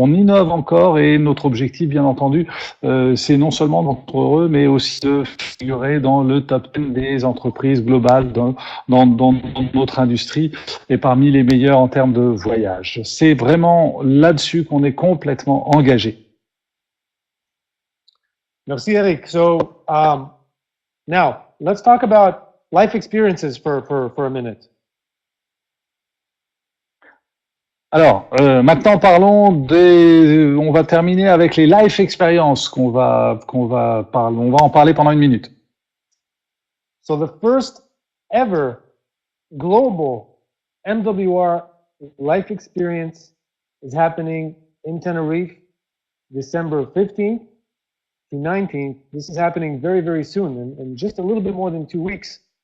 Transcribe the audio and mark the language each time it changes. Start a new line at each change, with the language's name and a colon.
French: On innove encore et notre objectif, bien entendu, c'est non seulement d'être heureux, mais aussi de figurer dans le top 10 des entreprises globales dans notre industrie et parmi les meilleurs en termes de voyage. C'est vraiment là-dessus qu'on est complètement engagé. Merci, Eric.
English: So now let's talk about life experiences for a minute.
French: Alors, maintenant parlons on va terminer avec les life experiences on va en parler pendant une minute.
English: So the first ever global MWR life experience is happening in Tenerife, December 15th to 19th. This is happening very, very soon, in just a little bit more than 2 weeks.